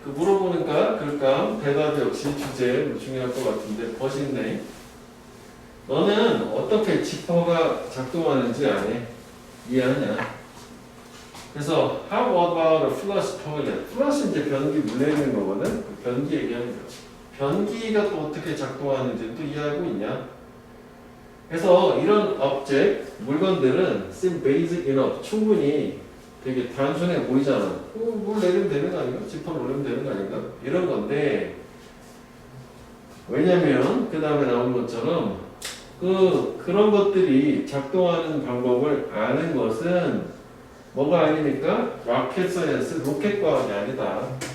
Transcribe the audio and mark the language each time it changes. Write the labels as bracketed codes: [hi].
[ko] 그 물어보니까 글감, 대답 역시 주제 중요할 것 같은데 멋있네. 너는 어떻게 지퍼가 작동하는지 아네? 이해하냐? [en] 그래서 how about a flush toilet? [ko] flush 이제 변기 물 내는 거거든. 그 변기 얘기하는 거야. 변기가 또 어떻게 작동하는지 또 이해하고 있냐? 그래서 이런 object, 물건들은 [en] seem basic enough, [ko] 충분히 되게 단순해 보이잖아. 물 내리면 되는 거 아닌가? 지퍼 올리면 되는 거 아닌가? 이런 건데 왜냐면 그 다음에 나온 것처럼 그런 것들이 작동하는 방법을 아는 것은 뭐가 아니니까 로켓 사이언스, 로켓 과학이 아니다.